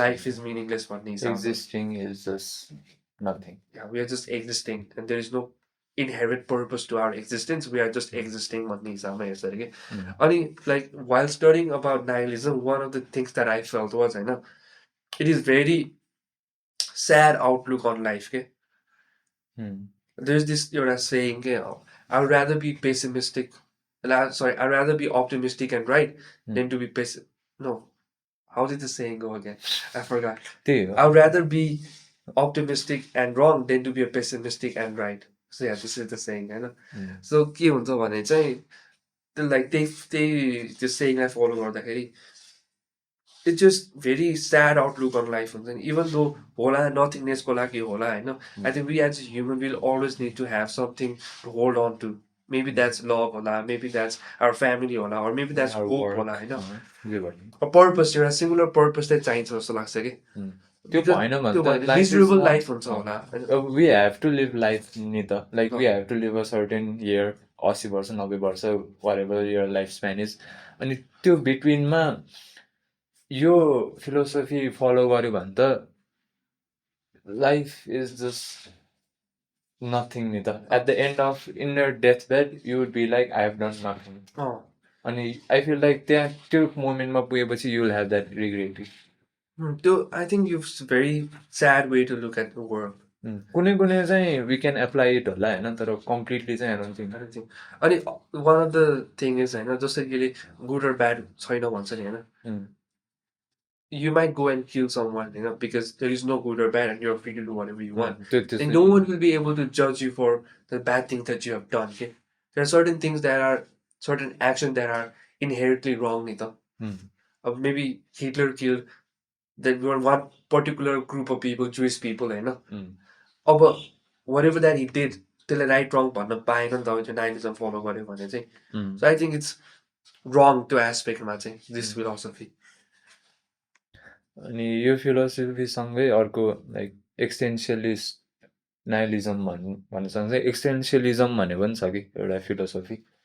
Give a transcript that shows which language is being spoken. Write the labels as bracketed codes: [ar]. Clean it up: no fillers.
[en] Life is meaningless [ne] भन्ने हिसाबमा। [en] Existing is just nothing. Yeah, we are just existing and there is no inherent purpose to our existence. We are just existing [ne] भन्ने हिसाबमा हेर्छ अरे कि। [en] अनि like while studying about nihilism, one of the things that I felt was होइन, it is very sad outlook on life के। There's this एउटा saying के, I would rather be pessimistic, I'd rather be optimistic and right than to be no. How did the saying go again? I forgot. I would rather be optimistic and wrong than to be a pessimistic and right. So yeah, this is the saying, होइन। [ne] So के हुन्छ भने चाहिँ [en] like त्यही saying I follow गर्दाखेरि it's just very sad outlook on life हुन्छ नि। Even though होला nothingnessको लागि होला होइन, I think we as a human will always need to have something to hold on to. Maybe that's love होला, maybe that's our family होला, or maybe that's hope होला होइन। A purpose, [ne] एउटा singular purpose चाहिँ चाहिन्छ जस्तो लाग्छ कि। त्यो भएन भने त मिजरेबल लाइफ हुन्छ होला। [en] We have to live life नि त, like we have to live a certain year, [ne] 80 वर्ष 90 वर्ष [en] whatever your life span is। [ne] अनि त्यो बिट्विनमा यो फिलोसफी फलो गर्यो भने त लाइफ इज जस्ट nothing नि त। [en] At the end of in your deathbed you would be like I have done nothing। अनि I feel like [ne] त्यहाँ त्यो मोमेन्टमा पुगेपछि [en] you will have that regret। त्यो I think it's a very sad way to look at the world। कुनै चाहिँ we can apply it होला होइन, तर completely चाहिँ I don't think। [ne] अनि one of the thing is होइन, जस्तै कि good or bad छैन भन्छ नि होइन। [en] You might go and kill someone, you know, because there is no good or bad and you're free to do whatever you want. And no one will be able to judge you for the bad things that you have done. Okay? There are certain things certain actions that are inherently wrong. Maybe Hitler killed one particular group of people, Jewish people, you know. But whatever that he did, [ne] till right wrong भन्नु पाएन नि त nihilism follow गर्यो भने चाहिँ। [en] So I think it's wrong to aspectमा चाहिँ this philosophy। [ne] अनि यो फिलोसफीसँगै अर्को लाइक एक्सटेन्सियलिस्ट नाइलिजम भन्नुसँगै एक्सटेन्सियलिजम भन्ने पनि छ कि एउटा फिलोसफी।